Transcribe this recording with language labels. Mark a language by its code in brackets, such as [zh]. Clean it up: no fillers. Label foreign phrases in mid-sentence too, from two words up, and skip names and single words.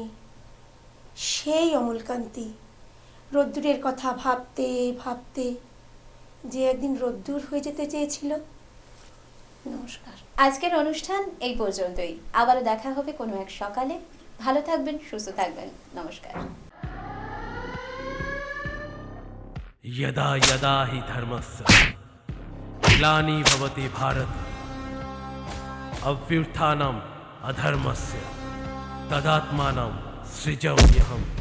[bn] সেই অমলকান্তি রোদ্দুরের কথা ভাবতে ভাবতে যে একদিন রোদ্দুর হয়ে যেতে চেয়েছিল। নমস্কার। আজকের অনুষ্ঠান এই পর্যন্তই। আবারও দেখা হবে কোনো এক সকালে। ভালো থাকবেন, সুস্থ থাকবেন। নমস্কার। [sa] यदा यदा हि धर्मस्य ग्लानि भवति भारत अभ्युत्थानम् अधर्मस्य तदात्मानं सृजाम्यहम्।